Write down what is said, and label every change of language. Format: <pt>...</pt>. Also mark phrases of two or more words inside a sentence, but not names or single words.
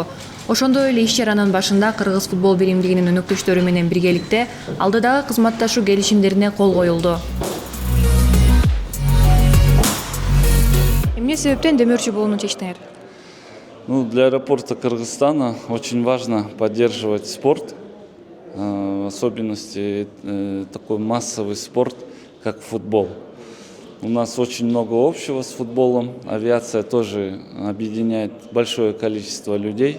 <ky>Ошондой эле иш-чаранын башында Кыргыз футбол биримдигинин өнөктөштөрү менен биргеликте алдыдагы кызматташуу келишимдерине кол коюлду. Эмне себептен демөөрчү болууну чечтиңер?</ky> <ru>Для аэропорта Кыргызстана очень важно поддерживать спорт, в особенности такой массовый спорт, как футбол. У нас очень много общего с футболом. Авиация тоже объединяет большое количество людей.</ru>